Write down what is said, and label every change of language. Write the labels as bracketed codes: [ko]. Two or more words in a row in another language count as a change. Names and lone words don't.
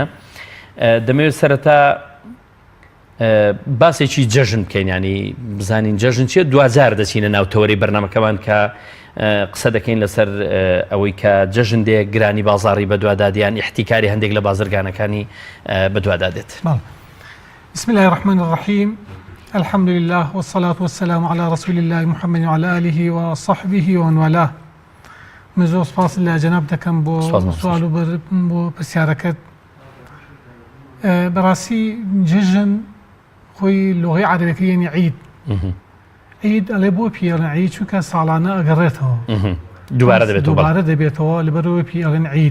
[ckb] دەمەوێت سەرەتا باسێکی جەژن بکەین، ینی بزانین جەژن چیە، دوجار دەچینە ناو تەوەری بەرنامەکەمان کە قسە دەکەین لەسەر ئەوەی کە جەژن دێ گرانی بازاڕی بەدوادادیان، احتیکاری هەندێک لە بازرگانەکانی بەدوادادێت. [ar] بسم الله الرحمن الرحيم. الحمد لله والصلاة والسلام على رسول الله محمد وعلى آله وصحبه ومن والاه. [ckb] من زۆر سپاس لە جەناب دەکەم بۆ سوال و بۆ پرسیارەکەت. بەڕاستی جەژن خۆی لۆغەی عەرەبیەکە یعنی عید. عید ئەڵێ بۆ پێڵێن عید چونکە ساڵانە ئەگەڕێتەوە، دووبارە دەبێتەوە، لەبەرەوەی پێ ئەڵێن عید.